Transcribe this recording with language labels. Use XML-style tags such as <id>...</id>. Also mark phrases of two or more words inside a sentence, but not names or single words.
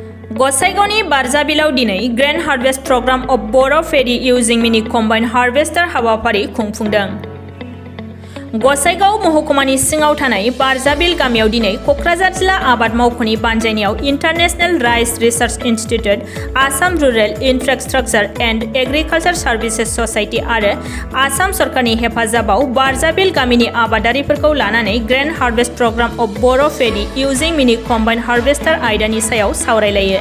<brx>Gosaigaoni Barzabilau Dinei</brx> <en>Grand Harvest Program of Boro Pady using Mini Combined Harvester</en> <brx>Hawapari Khungfungdang. Gosaigaw महकुमानि सिङाव थानाय बारजाबिल गामियाव दिनै कक्राझार जिल्ला आबाद मावख'नि बानजायनायाव इंटरनेशनल राइस रिसर्च इन्स्टिट्यूट आसाम रुरल इन्फ्रास्ट्राक्चार एंड एग्रिकालचार सर्विसेस सोसाइटी आरो आसाम सरकारनि हेफाजाबाव बारजाबिल गामिनि आबादारिफोरखौ लानानै ग्रेन्ड हार्वेस्ट प्रग्राम अफ बर' पेडी इउजिं मिनि कम्बाइन्ड हार्वेस्टार आयदानि सायाव सावरायलायो।</brx>